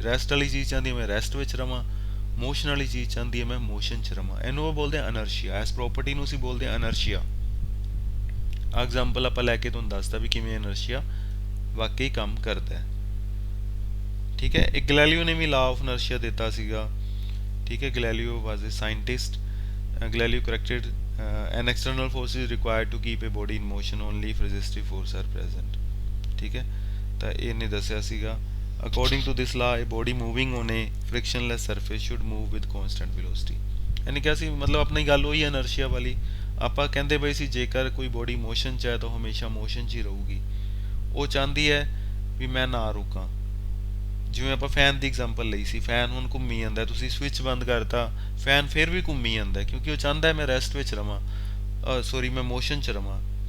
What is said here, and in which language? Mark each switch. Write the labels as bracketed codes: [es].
[pa] Rest ਵਾਲੀ ਚੀਜ਼ ਚਾਹੁੰਦੀ ਹੈ ਮੈਂ ਰੈਸਟ ਵਿੱਚ ਰਵਾਂ, ਮੋਸ਼ਨ ਵਾਲੀ ਚੀਜ਼ ਚਾਹੁੰਦੀ ਹੈ ਮੈਂ ਮੋਸ਼ਨ 'ਚ ਰਵਾਂ। ਇਹਨੂੰ ਉਹ ਬੋਲਦੇ ਆ ਇਨਰਸ਼ੀਆ। ਇਸ ਪ੍ਰੋਪਰਟੀ ਨੂੰ ਅਸੀਂ ਬੋਲਦੇ ਆ ਇਨਰਸ਼ੀਆ। ਐਗਜ਼ਾਮਪਲ ਆਪਾਂ ਲੈ ਕੇ ਤੁਹਾਨੂੰ ਦੱਸਦਾ ਵੀ ਕਿਵੇਂ ਇਨਰਸ਼ੀਆ ਵਾਕਈ ਕੰਮ ਕਰਦਾ ਹੈ। ਠੀਕ ਹੈ, ਇੱਕ ਗੈਲੀਲੀਓ ਨੇ ਵੀ ਲਾਅ ਆਫ ਇਨਰਸ਼ੀਆ ਦਿੱਤਾ ਸੀਗਾ। [en] ਠੀਕ ਹੈ, Galileo was a scientist. Galileo corrected an external force is required to keep a body in motion only if resistive force are present. [pa] ਠੀਕ ਹੈ, ਤਾਂ ਇਹਨੇ ਦੱਸਿਆ ਸੀਗਾ [en] according to this law a body moving on a frictionless surface should move with constant velocity। [pa] ਇਹਨੇ ਕਿਹਾ ਸੀ, ਮਤਲਬ ਆਪਣੀ ਗੱਲ ਉਹੀ ਇਨਰਸ਼ੀਆ ਵਾਲੀ। ਆਪਾਂ ਕਹਿੰਦੇ ਬਈ ਸੀ ਜੇਕਰ ਕੋਈ ਬੋਡੀ ਮੋਸ਼ਨ 'ਚ ਹੈ ਤਾਂ ਹਮੇਸ਼ਾ ਮੋਸ਼ਨ 'ਚ ਹੀ ਰਹੂਗੀ। ਉਹ ਚਾਹੁੰਦੀ ਹੈ ਵੀ ਮੈਂ ਨਾ ਰੁਕਾਂ। ਜਿਵੇਂ ਆਪਾਂ ਫੈਨ ਦੀ ਐਗਜ਼ਾਮਪਲ ਲਈ ਸੀ, ਫੈਨ ਹੁਣ ਘੁੰਮੀ ਜਾਂਦਾ, ਤੁਸੀਂ ਸਵਿਚ ਬੰਦ ਕਰਤਾ, ਫੈਨ ਫਿਰ ਵੀ ਘੁੰਮੀ ਜਾਂਦਾ, ਕਿਉਂਕਿ ਉਹ ਚਾਹੁੰਦਾ ਮੈਂ ਰੈਸਟ ਵਿੱਚ ਰਵਾਂ, ਮੈਂ ਮੋਸ਼ਨ 'ਚ ਰਵਾਂ।